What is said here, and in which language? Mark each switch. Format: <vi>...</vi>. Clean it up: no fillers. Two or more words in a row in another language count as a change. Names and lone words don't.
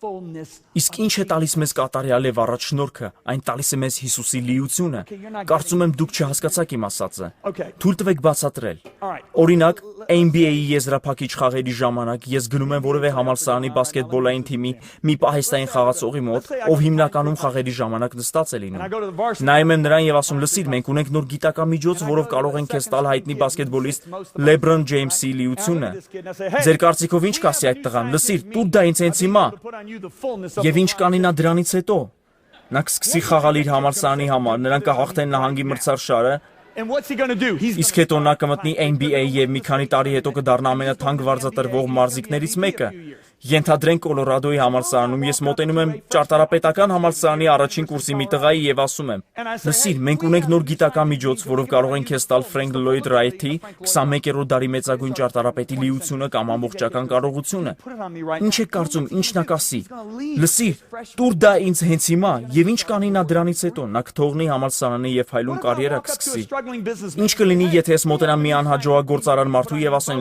<hy>Իսկ ինչ է տալիս մեզ կատարյալ եւ առաջ շնորհքը, այն տալիս է մեզ Հիսուսի լիությունը։ Կարծում եմ դուք չհասկացաք իմ ասածը։ Թույլ տվեք բացատրել։ Օրինակ, NBA-ի եզրափակիչ խաղերի ժամանակ ես գնում եմ որևէ համալսարանի բասկետբոլային թիմի մի պահեստային խաղացողի մոտ, ով հիմնականում խաղերի ժամանակ նստած է լինում։ Նայում եմ նրան եւ ասում. «Լսիր, մենք ունենք նոր գիտական միջոց, որով կարող ենք քեզ տալ հայտնի բասկետբոլիստ LeBron James-ի լիությունը»։ Ձեր կարծիքով ինչ կասի այդ տղան. «Լսիր, տուր դա ինձ հենց հիմա»։</hy> <en>fullness of</en> <hy>Եվ the ինչ կանի նա դրանից հետո։ Նա կսկսի խաղալ իր համալսարանի համար, նրանք կհաղթեն նահանգի մրցարշարը,</hy> <en>And what's he going to do? He's</en> <hy>իսկ հետո նա կմտնի NBA եւ մի քանի տարի հետո կդառնա ամենաթանկ վարձատրվող մարզիկներից մեկը։ Ենթադրենք Կոլորադոյի համալսարանում ես մոտենում եմ ճարտարապետական համալսարանի առաջին կուրսի մի տղայի եւ ասում եմ. «Լսիր, մենք ունենք նոր գիտական միջոց, որով կարող ենք քեզ տալ Ֆրենկ Լոյդ Ռայթի 21-րդ դարի մեծագույն ճարտարապետի լիությունը կամ ամբողջական կարողությունը»։ Ինչ է կարծում, ինչն է կասի։ Լսիր, տուր դա ինձ հենց հիմա, եւ ինչ կանի նա դրանից հետո, նա կթողնի համալսարանը եւ հայլուն կարիերա կսկսի։ Ինչ կլինի, եթե ես մոտենամ մի անհաջողակ գործարար մարդու եւ ասեմ.</hy>